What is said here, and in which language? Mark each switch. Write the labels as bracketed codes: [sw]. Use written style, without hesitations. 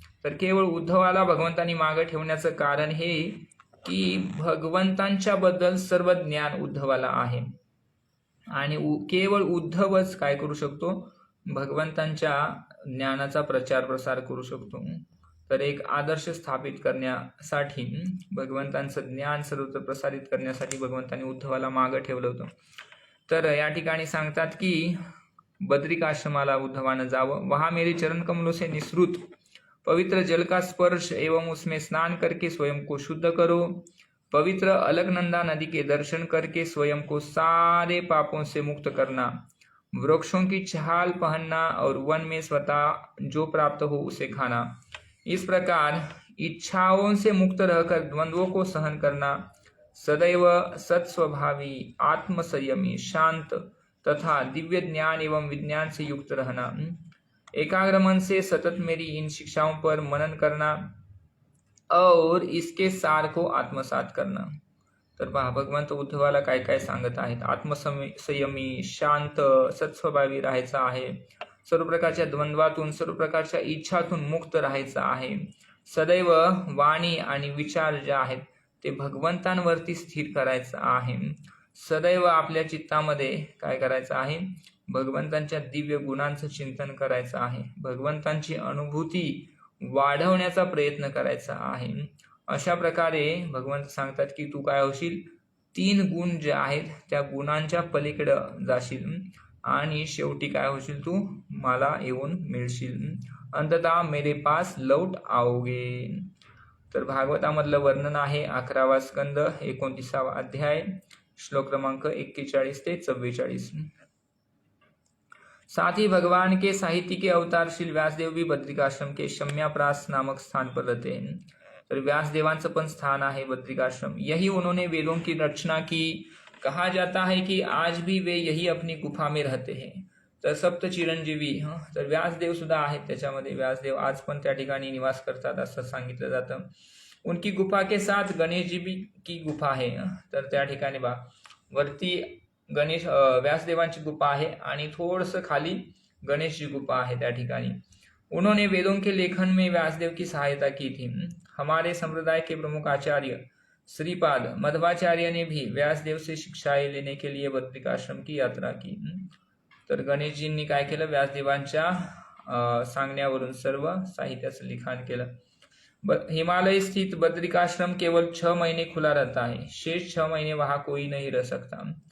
[mr] तर केवळ उद्धवाला भगवंतांनी मागं ठेवण्याचं कारण हे की भगवंतांच्या बद्दल सर्व ज्ञान उद्धवाला आहे आणि केवळ उद्धवच काय करू शकतो, भगवंतांच्या ज्ञानाचा प्रचार प्रसार करू शकतो. तर एक आदर्श स्थापित करण्यासाठी भगवंतांचं ज्ञान सर्वत्र प्रसारित करण्यासाठी भगवंतांनी उद्धवाला मागं ठेवलं होतं. तर या ठिकाणी सांगतात की बद्रिकाश्रमाला उद्धवानं जावं. [hi] वहां मेरे चरण कमलों से निसृत पवित्र जल का स्पर्श एवं उसमें स्नान करके स्वयं को शुद्ध करो. पवित्र अलकनंदा नदी के दर्शन करके स्वयं को सारे पापों से मुक्त करना. वृक्षों की छाल पहनना और वन में स्वतः जो प्राप्त हो उसे खाना. इस प्रकार इच्छाओं से मुक्त रहकर द्वंद्वों को सहन करना. सदैव सत्स्वभावी, आत्मसंयमी, शांत तथा दिव्य ज्ञान एवं विज्ञान से युक्त रहना. एकाग्र मन से सतत मेरी इन शिक्षाओं पर मनन करना और इसके सार को आत्मसात करना. [mr] तर पहा, भगवंत उद्धवाला काय काय सांगत आहेत. आत्मसंयमी, शांत, सत्स्वभावी राहायचं आहे. सर्व प्रकारच्या द्वंद्वातून, सर्व प्रकारच्या इच्छातून मुक्त राहायचं आहे. सदैव वाणी आणि विचार जे आहेत ते भगवंतांवरती स्थिर करायचं आहे. सदैव आपल्या चित्तामध्ये काय करायचं आहे, भगवंतांच्या दिव्य गुणांचं चिंतन करायचं आहे. भगवंतांची अनुभूती वाढवण्याचा प्रयत्न करायचा आहे. अशा प्रकारे भगवंत सांगतात की तू काय होशील, 3 गुण जे आहेत त्या गुणांच्या पलीकडे जाशील आणि शेवटी काय होशील, तू मला येऊन मिळशील. [hi] अंततः मेरे पास लौट आओगे. [mr] तर भागवतामधलं वर्णन आहे 11वा स्कंद 29वा अध्याय श्लोक क्रमांक 41 ते 44. [hi] साथ ही भगवान के साहित्य के अवतार श्री व्यासदेव भी बद्रिकाश्रम के शम्याप्रास नामक स्थान पर रहते हैं. [mr] तर व्यासदेवांचं पण स्थान आहे बद्रिकाश्रम. [hi] यही उन्होंने वेदों की रचना की. कहा जाता है कि आज भी वे यही अपनी गुफा में रहते हैं. [mr] तर सप्त चिरंजीवी तर व्यासदेव सुद्धा आहेत त्याच्यामध्ये. व्यासदेव आज पण त्या ठिकाणी निवास करतात असं सांगितलं जातं. [hi] उनकी गुफा के साथ गणेश जी की गुफा आहे. [mr] तर त्या ठिकाणी वरती व्यासदेवांची गुफा आहे आणि थोडंसं खाली गणेश जी गुफा आहे त्या ठिकाणी. [hi] उन्होंने वेदों के लेखन में व्यासदेव की सहायता की थी. हमारे संप्रदाय के प्रमुख आचार्य श्रीपाद मध्वाचार्य ने भी व्यासदेव से शिक्षाएं लेने के लिए बद्रिकाश्रम की यात्रा की. [mr] तर गणेशजींनी काय केलं, व्यासदेवांच्या सांगण्यावरून सर्व साहित्याचं लिखाण केलं. [hi] हिमालय स्थित बद्रिकाश्रम केवल 6 महीने खुला रहता है, शेष 6 महीने वहां कोई नहीं रह सकता.